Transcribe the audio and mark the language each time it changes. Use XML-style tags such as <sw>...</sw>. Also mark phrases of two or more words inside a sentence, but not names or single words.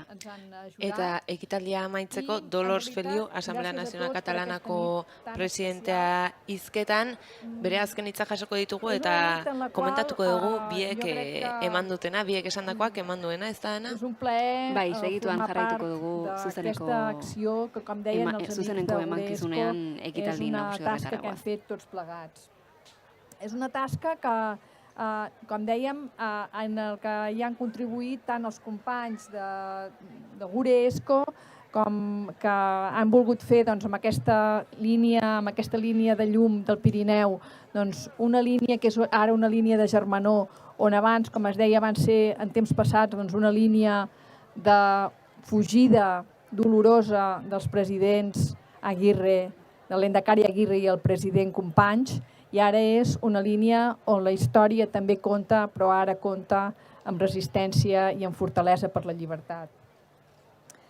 <eu>Eta ekitaldia amaitzeko Dolors Feliu, Asamblea Nazional Katalanako presidentea hizketan, bere azken hitza jasoko ditugu eta komentatuko dugu biek eman dutena, biek esandakoak eman duena, ez da dena? Bai, segituan jarraituko dugu zuzeneko emankizunean ekitaldi nagusi horretara goaz.</eu> <ca>És una tasca que, com dèiem, en el que hi han contribuït tant els companys de Guresco com que han volgut fer amb aquesta línia de llum del Pirineu, una línia que és ara una línia de germanor, on abans, com es deia, van ser en temps passats una línia de fugida dolorosa dels presidents Aguirre, de l'Endacari Aguirre i el president Companys, i ara és una línia on la història també compta, però ara compta amb resistència i amb fortalesa per la llibertat.</ca>